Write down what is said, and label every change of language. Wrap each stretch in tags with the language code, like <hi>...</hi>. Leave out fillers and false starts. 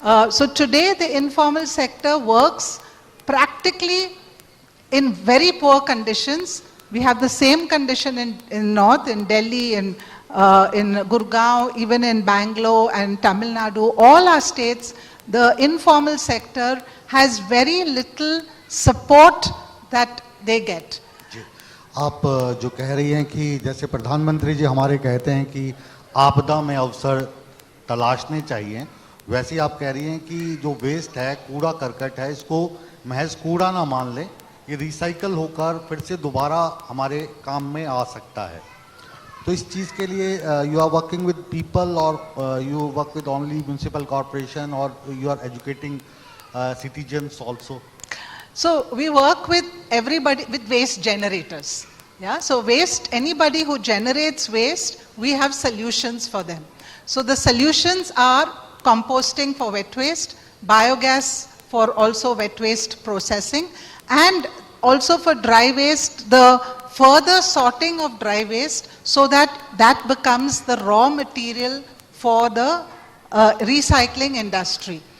<en>So today the informal sector works practically in very poor conditions. We have the same condition in North, in Delhi, in Gurgaon, even in Bangalore and Tamil Nadu, all our states, the informal sector has very little support that they get.</en> <hi>आप जो कह रही हैं कि जैसे प्रधानमंत्री जी हमारे कहते हैं कि आपदा में अवसर तलाशने चाहिए, वैसे ही आप कह रही हैं कि जो वेस्ट है, कूड़ा करकट है, इसको महज कूड़ा ना मान लें, ये रिसाइकल होकर फिर से दोबारा हमारे काम में आ सकता है. तो इस चीज़ के लिए</hi> <en>You are working with people और you work with only municipal corporation और you are educating citizens also? So we work with everybody, with waste generators. Yeah, so waste, anybody who generates waste, we have solutions for them. So the solutions are composting for wet waste, biogas for also wet waste processing, and also for dry waste, the further sorting of dry waste so that that becomes the raw material for the recycling industry.</en>